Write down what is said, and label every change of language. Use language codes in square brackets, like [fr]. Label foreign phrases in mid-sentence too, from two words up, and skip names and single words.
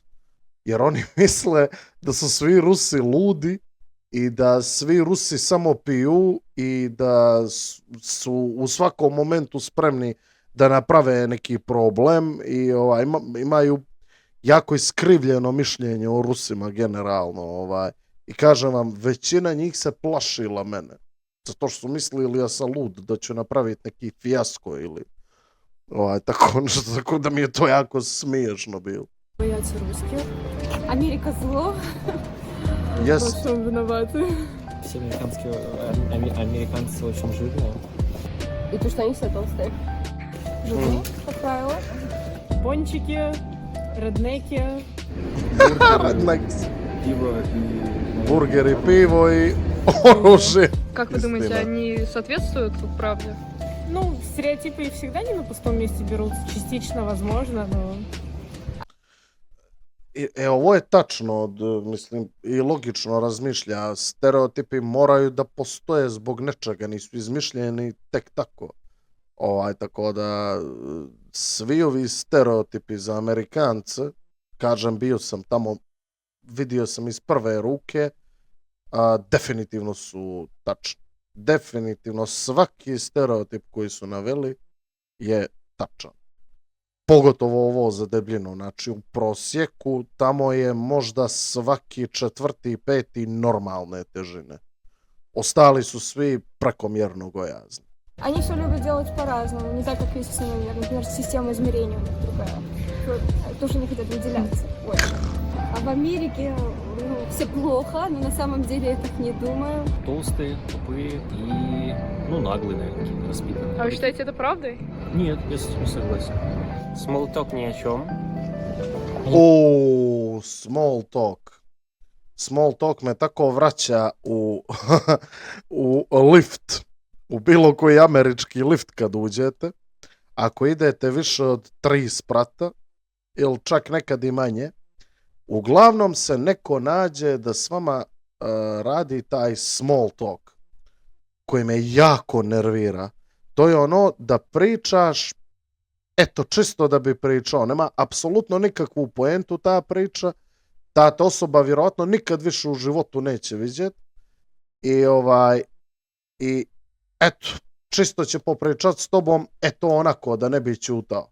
[sr] Jer oni misle da su svi Rusi ludi i da svi Rusi samo piju i da su u svakom momentu spremni da naprave neki problem i imaju jako iskrivljeno mišljenje o Rusima generalno. I kažem vam, većina njih se plašila mene. Zato što su mislili ja sam lud, da ću napraviti neki fijasko ili tako da mi je to jako smiješno bilo. [ru] боятся русских. Америка зло. [en] Yes. [ru] Во всем виноваты. Все американцы очень жирные. И то, что они все толстые. Живу, как правило. Пончики, реднеки. Пиво и... Бургери, [sr] pivo i oružje. [ru] Как вы думаете, Истина. они соответствуют правде? Ну, стереотипы всегда не на пустом месте берут. Частично, возможно, но... [sr] Ovo je tačno, mislim, i logično razmišlja. Stereotipi moraju da postoje zbog nečega, nisu izmišljeni tek tako. Tako da svi ovi stereotipi za Amerikance, kažem, bio sam tamo, vidio sam iz prve ruke, definitivno su tačni. Definitivno svaki stereotip koji su naveli je tačan. Pogotovo ovo za debljinu. Znači, u prosjeku tamo je možda svaki 4., 5. normalne težine. Ostali su svi prekomjerno gojazni. [ru] Они все любят делать по-разному, не так, как есть, например, система измерения у них другая. Тоже не хотят выделяться. Ой. А в Америке все плохо, но на самом деле я так не думаю. Толстые, тупые и, наглые, наверное, какие-то распитанные. А вы считаете это правдой? Нет, я с этим согласен. Смолток ни о чем. [en] O, small talk. Small talk [sr] me tako vraća u lift. U bilo koji američki lift kad uđete. Ako idete više od 3 sprata, ili čak nekad i manje, uglavnom se neko nađe da s vama radi taj [en] small talk, [sr] koji me jako nervira. To je ono da pričaš, eto, čisto da bi pričao. Nema apsolutno nikakvu poentu ta priča. Ta osoba vjerojatno nikad više u životu neće vidjeti. I eto, čisto će popričat s tobom, eto onako, da ne bi ćutao.